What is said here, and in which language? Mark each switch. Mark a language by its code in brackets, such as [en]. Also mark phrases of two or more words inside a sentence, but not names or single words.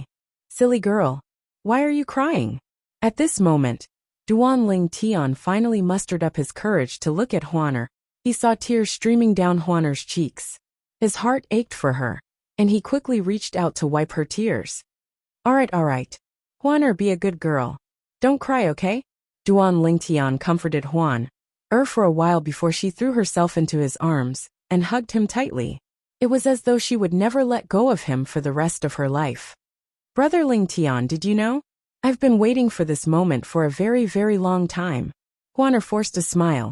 [en] Silly girl, why are you crying? At this moment, Duan Lingtian finally mustered up his courage to look at Huan. He saw tears streaming down Huan's cheeks. His heart ached for her, and he quickly reached out to wipe her tears. All right. Huan, be a good girl. Don't cry, okay? Duan Lingtian comforted Huan for a while before she threw herself into his arms and hugged him tightly. It was as though she would never let go of him for the rest of her life. Brother Lingtian, did you know? I've been waiting for this moment for a very, very long time. Huan forced a smile.